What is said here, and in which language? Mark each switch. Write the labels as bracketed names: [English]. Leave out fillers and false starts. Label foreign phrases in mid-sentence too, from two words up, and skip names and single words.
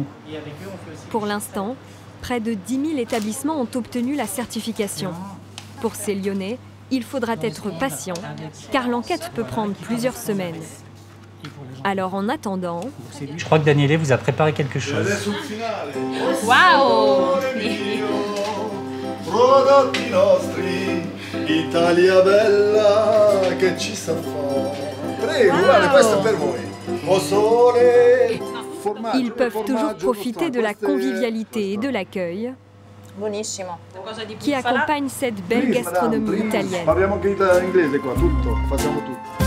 [French] Pour l'instant, près de 10 000 établissements ont obtenu la certification. Pour ces Lyonnais, il faudra être patient, car l'enquête peut prendre plusieurs semaines. Alors en attendant... Je crois que Daniele vous a préparé quelque chose. Waouh! [Italian] Prodotti nostri, Italia bella che ci sa fare. Prego, guarda, questo è per voi. O sole. [French] Ils peuvent toujours profiter de la convivialité et de l'accueil qui accompagne cette belle gastronomie italienne. [Italian] Parliamo anche inglese qua, tutto, facciamo tutto.